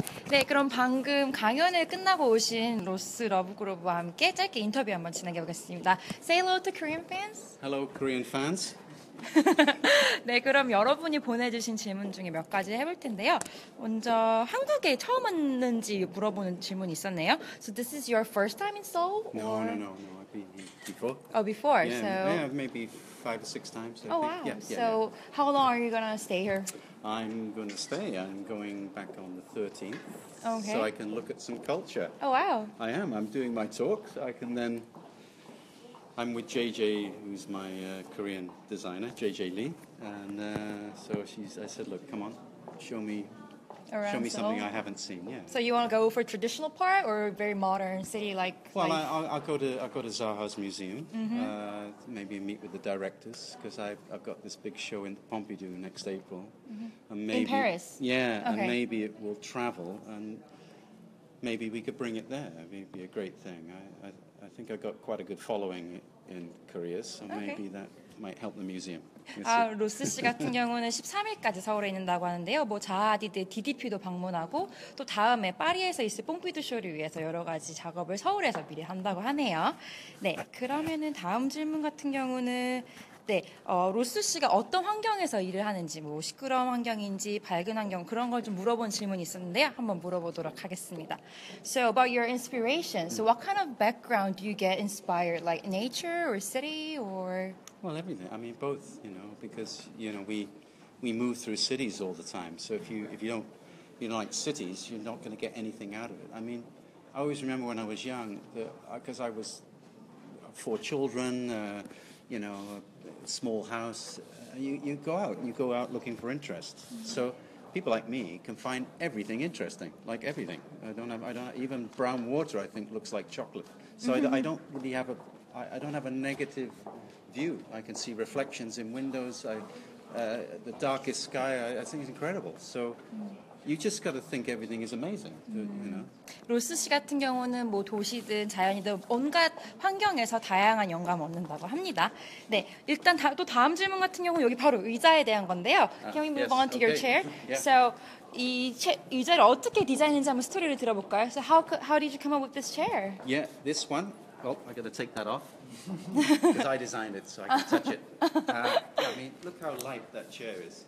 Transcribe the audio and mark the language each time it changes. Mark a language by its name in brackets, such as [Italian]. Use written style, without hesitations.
[Korean] 네, 그럼 방금 강연을 끝나고 오신 로스 러브그로브와 함께 짧게 인터뷰 한번 진행해 보겠습니다. [English] Say hello to Korean fans. Hello, Korean fans. [Korean] 네, 그럼 여러분이 보내주신 질문 중에 몇 가지 해볼 텐데요. 먼저 한국에 처음 왔는지 물어보는 질문이 있었네요. [English] So this is your first time in Seoul? No. I've been here before. Oh, before. Yeah, maybe 5 or 6 times. Oh, wow. So how long are you going to stay here? I'm going to stay. I'm going back on the 13th. Okay. So I can look at some culture. Oh, wow. I am. I'm doing my talk. I can then... I'm with JJ, who's my Korean designer, JJ Lee. And so I said, look, come on, show me something I haven't seen. Yeah. So you want to go for traditional part or very modern city like? Well, I'll go to Zaha's museum. Maybe meet with the directors because I've got this big show in Pompidou next April. And maybe, in Paris. Yeah, okay. And maybe it will travel, and maybe we could bring it there. It'd be a great thing. I think I've got quite a good following in Korea, so maybe that might help the museum. [Korean] 로스 씨 같은 경우는 13일까지 서울에 있는다고 하는데요. 뭐 자아디드 DDP도 방문하고 또 다음에 파리에서 있을 뽕피드 쇼를 위해서 여러 가지 작업을 서울에서 미리 한다고 하네요. 네, 그러면은 다음 질문 같은 경우는 네, 로스 씨가 어떤 환경에서 일을 하는지, 뭐 시끄러운 환경인지 밝은 환경 그런 걸 좀 물어본 질문이 있었는데요. 한번 물어보도록 하겠습니다. [English] So about your inspiration, so what kind of background do you get inspired, like nature or city or? Well, everything. I mean, both. Because we move through cities all the time. So if you don't like cities, you're not going to get anything out of it. I mean, I always remember when I was young, because I was 4 children. A small house. You go out looking for interest. So people like me can find everything interesting, like everything. I don't even brown water. I think looks like chocolate. So I don't really have I don't have a negative view. I can see reflections in windows. The darkest sky. I think it's incredible. So. You just got to think everything is amazing, [Korean] 로스 씨 같은 경우는 뭐 도시든 자연이든 온갖 환경에서 다양한 영감을 얻는다고 합니다. 네, 일단 또 다음 질문 같은 경우 여기 바로 의자에 대한 건데요. [English] Can we move on to your chair? Yeah. [Korean] So 이 의자를 어떻게 디자인했는지 한번 스토리를 들어볼까요? [English] So how did you come up with this chair? Yeah, this one. Oh, I got to take that off because I designed it, so I can touch it. I mean, look how light that chair is.